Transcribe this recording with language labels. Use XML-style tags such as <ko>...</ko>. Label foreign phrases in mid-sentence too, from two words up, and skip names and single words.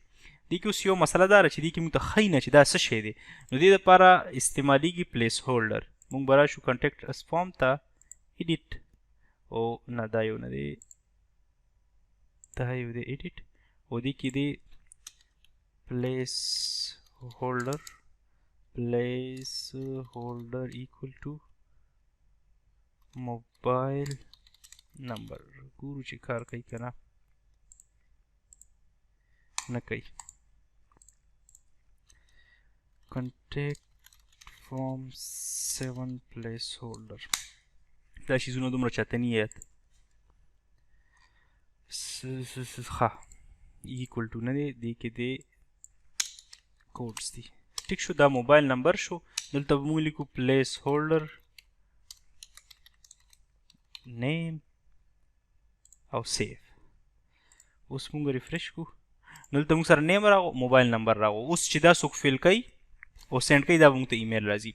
<ps>دې کې اوس یو مسله دا ده چې دې کې موږ ته ښیي نه چې دا څه شی دی. نو دې دپاره استعمالیږي</ps> <en>place holder.</en> <ps>موږ به راشو</ps> <en>contact us form</en> <ps>ته ایډیټ. او نه دا یو نه دی، دا یو دی ایډیټ. او دې کې دی</ps> <en>place holder. placeholder equal to mobile number.</en> <ps>ګورو چې کار کوي که نه نه کوي.</ps> <en>contact form 7 placeholder.</en> <ps>دا شیزونه دومره چاته نه یاد. ښه</ps> <en>equal to</en> <ps>نه دی، دې کې دی کوډز دي. ټیک شو. دا</ps> <en>mobile number</en> <ps>شو. دلته به موږ لیکو</ps> <en>place holder name</en> <ps>او سیف. اوس موږ ریفریش کو. دلته موږ سره نیم راغو،</ps> <en>mobile number</en> <ps>راغو. اوس چې دا څوک فیل کوي او سینډ کوي دا به موږ ته ایمیل راځي.</ps>